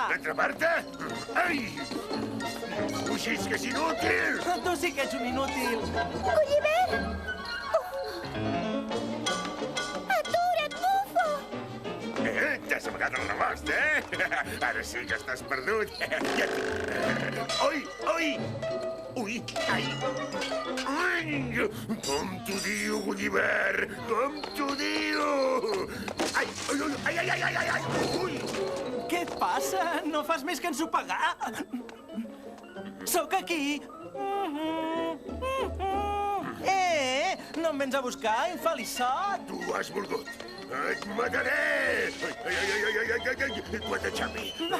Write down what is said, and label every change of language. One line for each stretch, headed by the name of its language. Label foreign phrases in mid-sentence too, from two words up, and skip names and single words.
Catalan: Atrapar-te? Ai! Fugis, que és inútil! Tu sí que ets un inútil. Gullivert! Atura't, bufo! Ja s'ha amagat el rebost, Ara sí que estàs perdut. Ui, ui! Ui, ai! Ai! Com t'ho diu, Gulliver? Com t'ho diu? Ai, ui, ui, ai, ai, ai, ai, ai, ai! Ui! Què et passa? No fas més que ensopegar. Sóc aquí. No em vens a buscar, infeliçot? Tu has volgut. Et mataré! Ai, ai, ai, ai, ai, ai, ai! Quanta xapi!